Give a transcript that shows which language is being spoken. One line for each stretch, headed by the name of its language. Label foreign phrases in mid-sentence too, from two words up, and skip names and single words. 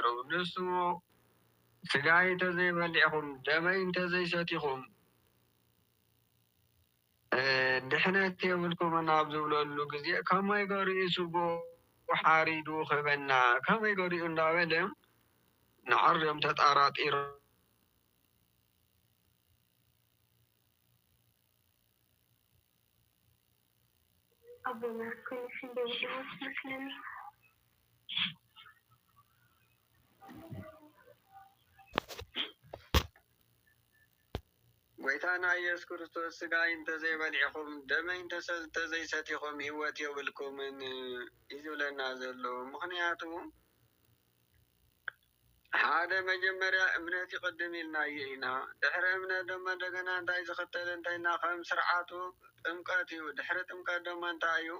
Tigrinya: ንሱ ስጋይ እንተዘይበሊዕኹም ደመይ እንተዘይሰቲኹም ድሕነት የብልኩምን ኣብ ዝብለሉ ግዜ ከመይ ገሪኡ ስጉ ሓሪዱ ክህበና ከመይ ገሪኡ እንዳበለ ንዐርዮም ተጣራጢሩ
Arabic: أبونا كل شيء بيوجد مسلم
Tigrinya: ጎይታና ኢየሱስ ክርስቶስ ስጋይ እንተዘይበሊዕኹም ደመይ እንተዘይሰቲኹም ህይወት የብልኩምን እዩ ዝብለና ዘሎ። ምክንያቱ ሓደ መጀመርያ እምነት ይቅድም ኢልና ኢና ድሕሪ እምነት ደሞ እንደገና እንታይ ዝኽተል እንተይና ከም ስርዓቱ ጥምቀት እዩ። ድሕሪ ጥምቀት ደሞ እንታይ እዩ?